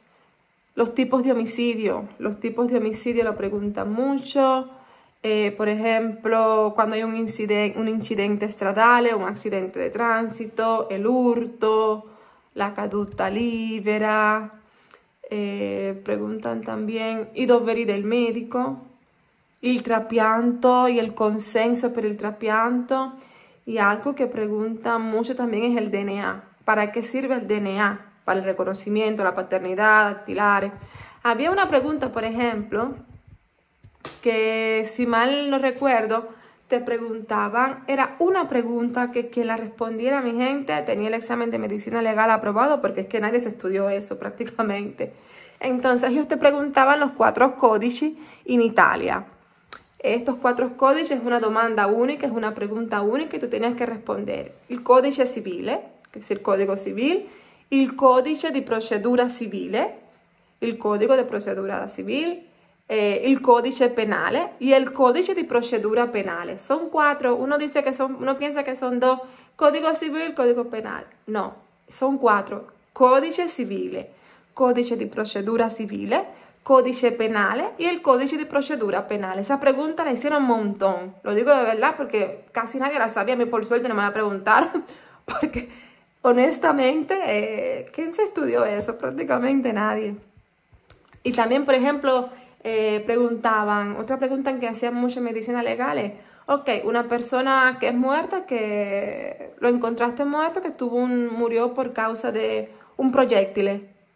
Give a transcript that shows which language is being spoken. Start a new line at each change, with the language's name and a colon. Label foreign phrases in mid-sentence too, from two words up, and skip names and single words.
Spanish: Los tipos de homicidio lo preguntan mucho. Por ejemplo, cuando hay un
Italian: incidente estradale,
Spanish: un accidente de tránsito, el hurto,
Italian: la caduta libera.
Spanish: Preguntan también
Italian: i doveri del medico, il trapianto
Spanish: y el consenso
Italian: per il trapianto.
Spanish: Y algo que preguntan mucho también es el DNA. ¿Para qué sirve el DNA? Para el reconocimiento, la paternidad, dactilares. Había una pregunta, por ejemplo, que si mal no recuerdo, te preguntaban, era una pregunta que quien la respondiera, mi gente, tenía el examen de medicina legal aprobado, porque es que nadie se estudió eso prácticamente. Entonces ellos te preguntaban los 4
Italian: codici in Italia.
Spanish: Estos 4 codici es una domanda única, es una pregunta única y tú tenías que responder.
Italian: Il codice civile,
Spanish: que es el código civil,
Italian: il codice di procedura civile, il
Spanish: código de procedura civil,
Italian: il codice penale
Spanish: y el
Italian: codice di procedura penale.
Spanish: Son 4, uno piensa que son 2, código civil, código penal. No, son 4,
Italian: codice civile, codice di procedura civile, codice penale
Spanish: y el
Italian: codice de procedura penal.
Spanish: Esa pregunta la hicieron un montón. Lo digo de verdad porque casi nadie la sabía. A mí por suerte no me la preguntaron. Porque honestamente, ¿quién se estudió eso? Prácticamente nadie. Y también, por ejemplo, otra pregunta que hacían mucho en medicina legal es, ok, una persona que es muerta, que lo encontraste muerto, que murió por causa de un proyectil.